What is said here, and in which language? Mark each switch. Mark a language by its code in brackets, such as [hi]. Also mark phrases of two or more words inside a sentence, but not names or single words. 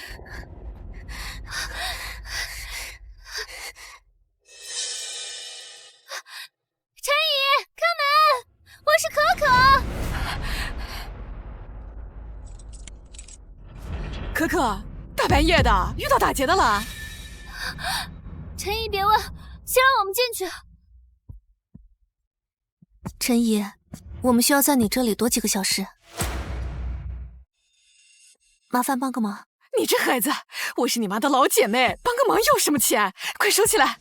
[zh] 陈姨，開門！我是可可。可可，大半夜的遇到打劫的了。陈姨別問，先讓我們進去。陳姨，我們需要在你這裡多幾個小時，麻煩幫個忙。你這孩子，我是你媽的老姐妹，幫個忙要什麼錢？快收起來。